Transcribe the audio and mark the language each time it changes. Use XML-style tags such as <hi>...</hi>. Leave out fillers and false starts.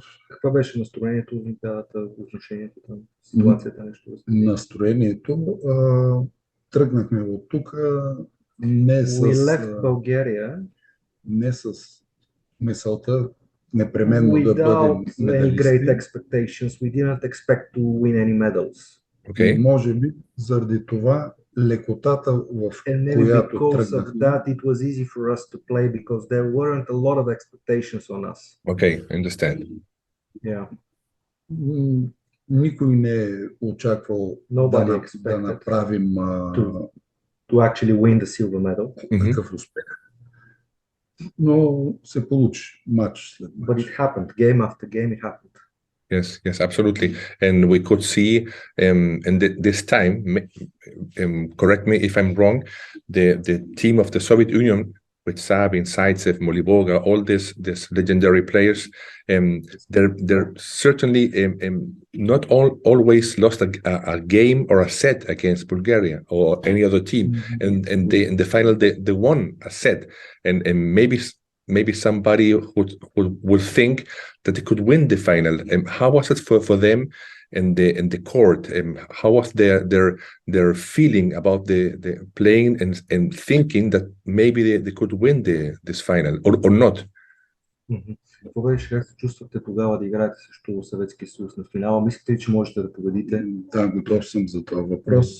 <bg>Какво беше настроението, Олимпиадата, отношението там, ситуацията, нещо? Настроението, тръгнахме от тук не с мисълта непременно да бъдем медалисти.</bg> <en>Great expectations, we didn't expect to win any medals. Okay.</en> <bg>Може би заради това лекотата, в която тръгнахме.</bg> <en>That it was easy for us to play because there weren't a lot of expectations on us. Okay, I understand. Yeah.</en> <bg>Никой не е очаквал да направим</bg> <en>to actually win the silver medal.</en> <bg>Такъв успех. Но се получи матч след матч.</bg> <en>But it happened, game after game it happened. Yes, absolutely. And we could see, and this time, correct me if I'm wrong, the team of the Soviet Union with Sabin, Zaitsev, Moliboga, all these legendary players, they're certainly not always lost a game or a set against Bulgaria or any other team, and they in the final they won a set, and maybe somebody would think that they could win the final. How was it for them in the court? How was their feeling about the playing and thinking that maybe they could win this final or not?</en> <bg>Какво беше, как се чувствате тогава да играете срещу Съветския съюз на финала? Мислите ли, че можете да победите? Да, готов съм за този въпрос.</bg>